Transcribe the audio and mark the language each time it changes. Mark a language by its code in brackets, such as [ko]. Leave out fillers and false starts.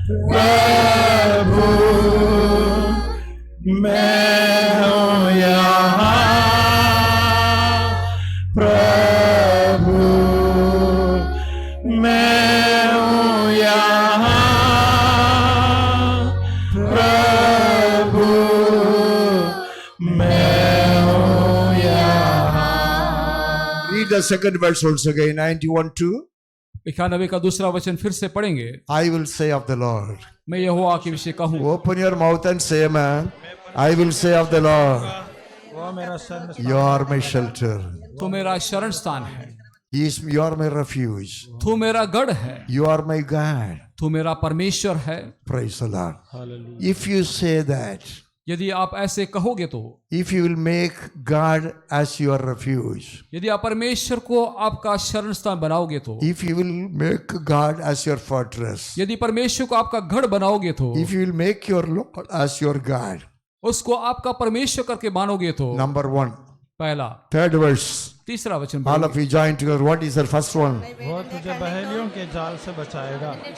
[hi] प्रभु, मैं हूँ यहाँ प्रभु, मैं हूँ यहाँ प्रभु, मैं हूँ यहाँ। [en] Read the second verse also again, 91:2. [hi] 91 का दूसरा वचन फिर से पढ़ेंगे। [en] I will say of the Lord. [hi] मैं यहोवा के विषय कहूँ, [en] Open your mouth and say, man. I will say of the Lord, [hi] वो मेरा शरण, [en] you are my shelter. [hi] तू मेरा शरण स्थान है, [en] You are my refuge. [hi] तू मेरा गढ़ है, [en] You are my God. [hi] तू मेरा परमेश्वर है। [en] Praise the Lord. If you say that, [hi] यदि आप ऐसे कहोगे तो, [en] if you will make God as your refuge, [hi] यदि आप परमेश्वर को आपका शरण स्थान बनाओगे तो, [en] if you will make God as your fortress, [hi] यदि परमेश्वर को आपका गढ़ बनाओगे तो, [en] if you will make your Lord as your God. [hi] उसको आपका परमेश्वर करके मानोगे तो, [en] Number 1. [hi] पहला, [en] Third verse. [hi] तीसरा वचन [en] All [hi] पढ़िए। [en] of you join together. What is the first one? [hi] वो तुझे बहेलियों के जाल से बचाएगा।